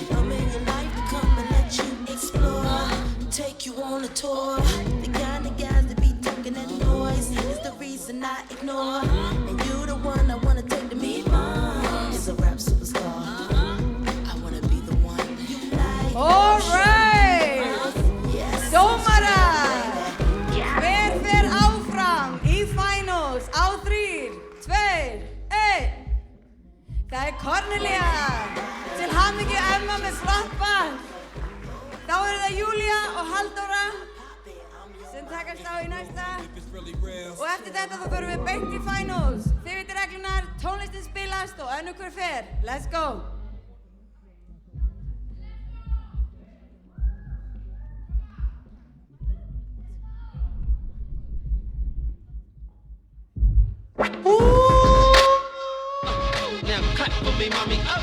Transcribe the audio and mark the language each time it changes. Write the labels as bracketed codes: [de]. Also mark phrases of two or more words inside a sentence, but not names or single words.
[en] I'm in your life to come and let you explore, take you on a tour. The kind of guys that be talking that noise is the reason I ignore. And you the one I wanna take to meet mom. Is a rap superstar. I wanna be the one you like. All right, [is] dómarar, hver fer áfram í finals á 3, 2, 1. Það er Cornelia, til hamingju Emma með flott band. Þá eru það Júlia og Halldóra sem takast á í næsta. Og eftir þetta þá förum við beint í finals. Þið veitir reglunar, tónlistin spilast og önnur hver fer. [en] Let's go! Now clap for me, mommy. Up.